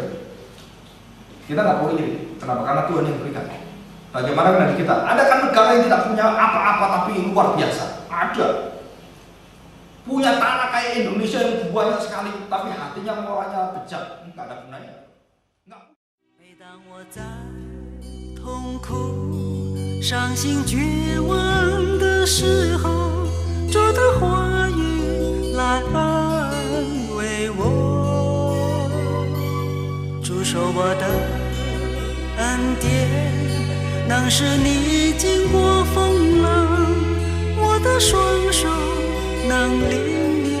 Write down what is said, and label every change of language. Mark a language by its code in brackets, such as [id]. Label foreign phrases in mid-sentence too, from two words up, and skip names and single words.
[id] Kita nggak boleh iri. Kenapa? Karena Tuhan yang berikan. Bagaimana dengan kita? Ada kan negara yang tidak punya apa-apa tapi luar biasa? Ada. Punya tanah kayak Indonesia yang banyak sekali, tapi hatinya moralnya bejat, nggak ada gunanya. Nggak. [zh] 每当我在痛苦、伤心、绝望的时候，主的话语来安慰我，主说我的恩典能使你经过风浪，我的双手能领